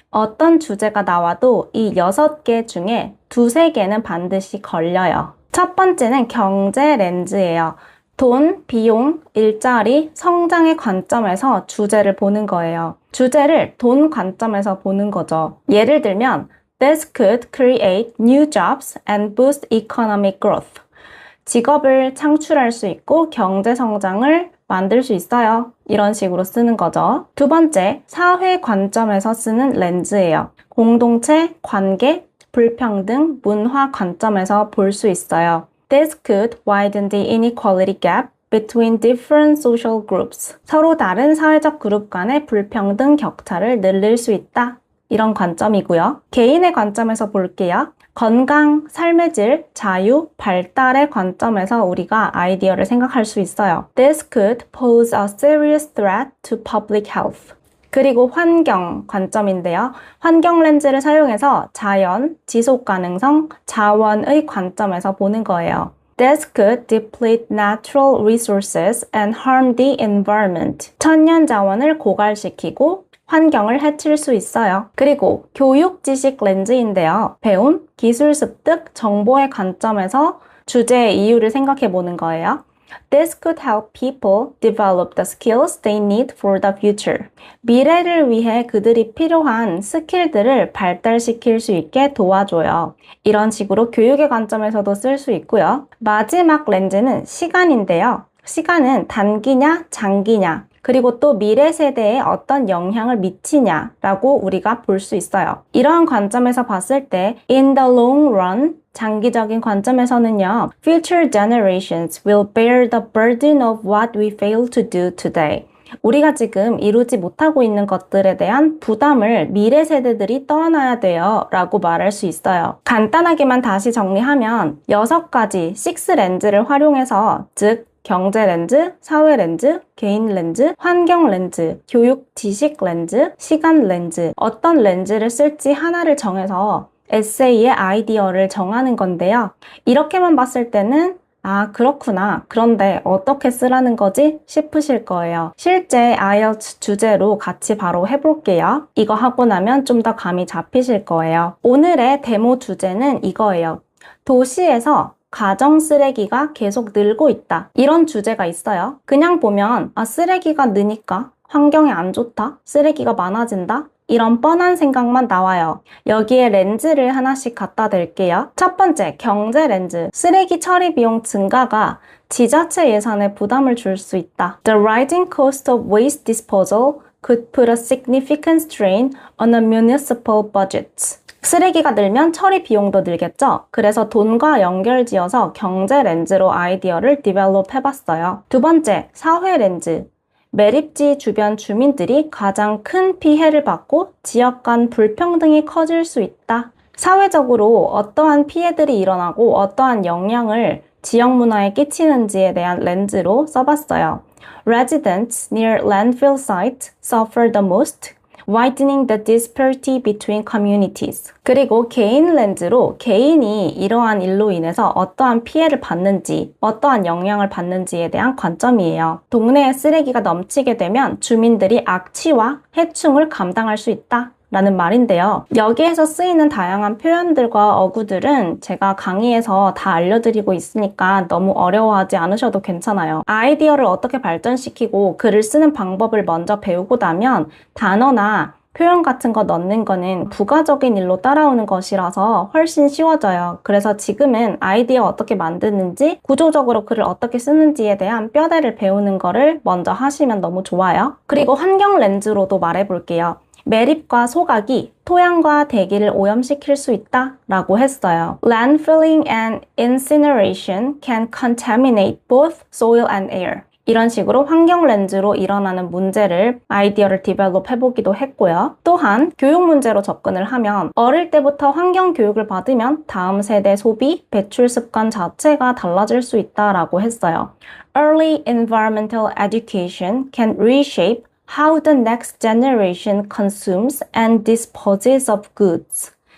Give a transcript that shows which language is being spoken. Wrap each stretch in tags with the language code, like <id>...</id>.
<ko>어떤 주제가 나와도 이 6개 중에 2-3개는 반드시 걸려요. 첫 번째는 경제 렌즈예요. 돈, 비용, 일자리, 성장의 관점에서 주제를 보는 거예요. 주제를 돈 관점에서 보는 거죠. 예를 들면</ko> <en>This could create new jobs and boost economic growth.</en> <ko>직업을 창출할 수 있고 경제 성장을 만들 수 있어요. 이런 식으로 쓰는 거죠. 두 번째, 사회 관점에서 쓰는 렌즈예요. 공동체, 관계, 불평등, 문화 관점에서 볼 수 있어요.</ko> <en>This could widen the inequality gap between different social groups.</en> <ko>서로 다른 사회적 그룹 간의 불평등 격차를 늘릴 수 있다. 이런 관점이고요. 개인의 관점에서 볼게요. 건강, 삶의 질, 자유, 발달의 관점에서 우리가 아이디어를 생각할 수 있어요.</ko> <en>This could pose a serious threat to public health.</en> <ko>그리고 환경 관점인데요. 환경 렌즈를 사용해서 자연, 지속 가능성, 자원의 관점에서 보는 거예요.</ko> <en>This could deplete natural resources and harm the environment.</en> <ko>천연 자원을 고갈시키고 환경을 해칠 수 있어요. 그리고 교육 지식 렌즈인데요. 배움, 기술 습득, 정보의 관점에서 주제의 이유를 생각해 보는 거예요.</ko> <en>This could help people develop the skills they need for the future.</en> <ko>미래를 위해 그들이 필요한 스킬들을 발달시킬 수 있게 도와줘요. 이런 식으로 교육의 관점에서도 쓸 수 있고요. 마지막 렌즈는 시간인데요. 시간은 단기냐, 장기냐. 그리고 또 미래 세대에 어떤 영향을 미치냐라고 우리가 볼 수 있어요. 이러한 관점에서 봤을 때</ko> <en>in the long run</en> <ko>장기적인 관점에서는요,</ko> <en>future generations will bear the burden of what we fail to do today.</en> <ko>우리가 지금 이루지 못하고 있는 것들에 대한 부담을 미래 세대들이 떠안아야 돼요 라고 말할 수 있어요. 간단하게만 다시 정리하면 6가지 6렌즈를 활용해서 즉 경제 렌즈, 사회 렌즈, 개인 렌즈, 환경 렌즈, 교육 지식 렌즈, 시간 렌즈 어떤 렌즈를 쓸지 하나를 정해서 에세이의 아이디어를 정하는 건데요. 이렇게만 봤을 때는 아, 그렇구나. 그런데 어떻게 쓰라는 거지? 싶으실 거예요. 실제 IELTS 주제로 같이 바로 해볼게요. 이거 하고 나면 좀 더 감이 잡히실 거예요. 오늘의 데모 주제는 이거예요. 도시에서 가정 쓰레기가 계속 늘고 있다. 이런 주제가 있어요. 그냥 보면 아, 쓰레기가 느니까 환경에 안 좋다. 쓰레기가 많아진다. 이런 뻔한 생각만 나와요. 여기에 렌즈를 하나씩 갖다 댈게요. 첫 번째, 경제 렌즈. 쓰레기 처리 비용 증가가 지자체 예산에 부담을 줄 수 있다.</ko> <en>The rising cost of waste disposal could put a significant strain on a municipal budget.</en> <ko>쓰레기가 늘면 처리 비용도 늘겠죠? 그래서 돈과 연결지어서 경제 렌즈로 아이디어를 디벨롭 해봤어요. 두 번째, 사회 렌즈. 매립지 주변 주민들이 가장 큰 피해를 받고 지역 간 불평등이 커질 수 있다. 사회적으로 어떠한 피해들이 일어나고 어떠한 영향을 지역 문화에 끼치는지에 대한 렌즈로 써봤어요.</ko> <en>Residents near landfill sites suffer the most, widening the disparity between communities.</en> <ko>그리고 개인 렌즈로 개인이 이러한 일로 인해서 어떠한 피해를 받는지, 어떠한 영향을 받는지에 대한 관점이에요. 동네에 쓰레기가 넘치게 되면 주민들이 악취와 해충을 감당할 수 있다. 라는 말인데요. 여기에서 쓰이는 다양한 표현들과 어구들은 제가 강의에서 다 알려드리고 있으니까 너무 어려워하지 않으셔도 괜찮아요. 아이디어를 어떻게 발전시키고 글을 쓰는 방법을 먼저 배우고 나면 단어나 표현 같은 거 넣는 거는 부가적인 일로 따라오는 것이라서 훨씬 쉬워져요. 그래서 지금은 아이디어 어떻게 만드는지, 구조적으로 글을 어떻게 쓰는지에 대한 뼈대를 배우는 거를 먼저 하시면 너무 좋아요. 그리고 환경 렌즈로도 말해볼게요. 매립과 소각이 토양과 대기를 오염시킬 수 있다 라고 했어요.</ko> <en>Landfilling and incineration can contaminate both soil and air.</en> <ko>이런 식으로 환경 렌즈로 일어나는 문제를 아이디어를 디벨롭 해보기도 했고요. 또한 교육 문제로 접근을 하면 어릴 때부터 환경 교육을 받으면 다음 세대 소비, 배출 습관 자체가 달라질 수 있다라고 했어요.</ko> <en>Early environmental education can reshape how the next generation consumes and disposes of goods.</en>